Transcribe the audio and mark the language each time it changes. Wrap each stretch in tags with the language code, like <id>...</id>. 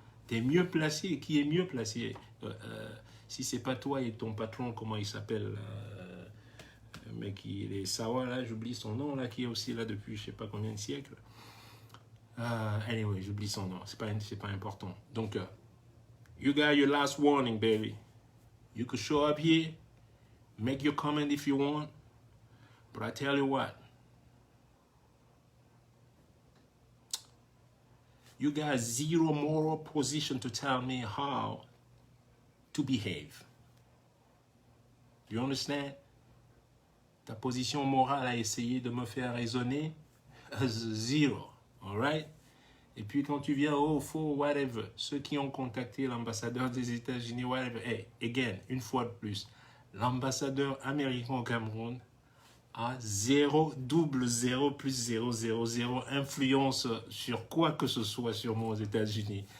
<fr>Tu es mieux placé, qui est mieux placé? Si c'est pas toi et ton patron, comment il s'appelle, le mec, il est Sawa, là, j'oublie son nom, là, qui est aussi là depuis je sais pas combien de siècles.</fr> <en>Anyway,</en> <fr>j'oublie son nom, c'est pas important. Donc,</fr> <en>you got your last warning, baby. You could show up here, make your comment if you want, but I tell you what, you got zero moral position to tell me how to behave. You understand?</en> <fr>Ta position morale à essayer de me faire raisonner, zero,</fr> <en>all right?</en> <fr>Et puis quand tu viens au faux, whatever, ceux qui ont contacté l'ambassadeur des États-Unis,</fr> <en>whatever, hey, again,</en> <fr>une fois de plus, l'ambassadeur américain au Cameroun a 0,0 plus 0,000 influence sur quoi que ce soit sur moi aux États-Unis.</fr>